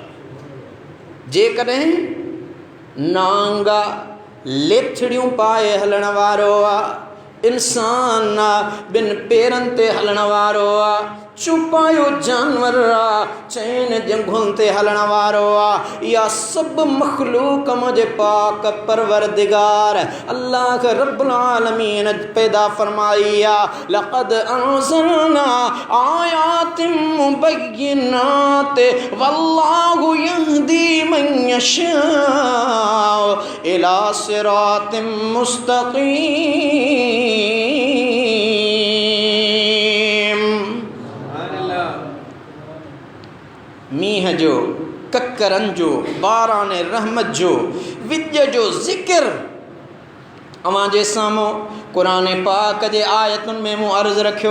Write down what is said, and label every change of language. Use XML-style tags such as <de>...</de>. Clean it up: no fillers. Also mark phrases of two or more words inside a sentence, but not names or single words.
<sd>जेकॾहिं नांगा लेथड़ियूं पाए हलण वारो आहे, इंसान आहे ॿिनि पेरनि ते हलण वारो आहे, चुपायो जानवर आहे चइनि जंघुनि ते हलण वारो आहे। इहा सभु मख़लूक मुंहिंजे पाक परवरदिगार अल्लाह रब्बुल आलमीन पैदा फरमाई आहे।</sd> <ar>لقد أنزلنا آيات مبينات والله يهدي من يشاء إلى صراط مستقيم.</ar> <sd>मींहं जो, ककरनि जो, बारान रहमत जो, विज जो ज़िक्र अवां जे साम्हूं क़ुरान पाक जे आयतुनि में मूं अर्ज़ु रखियो।</sd>